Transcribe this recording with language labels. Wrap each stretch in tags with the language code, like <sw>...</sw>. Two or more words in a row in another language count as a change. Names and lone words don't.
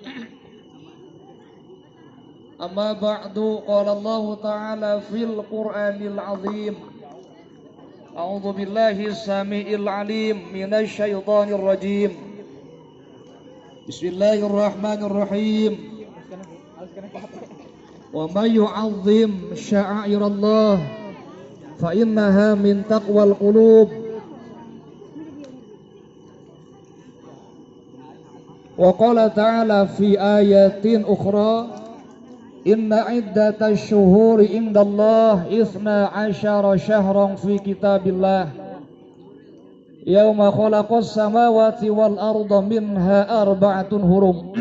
<ar>أما بعد، قال الله تعالى في القرآن العظيم. أعوذ بالله السميع العليم من الشيطان الرجيم. بسم الله الرحمن الرحيم. ومن يعظم شعائر الله فإنها من تقوى القلوب. وقال تعالى في آية أخرى إن عدة الشهور عند الله 12 شهرا في كتاب الله يوم خلق السماوات والأرض منها أربعة حرم.</ar>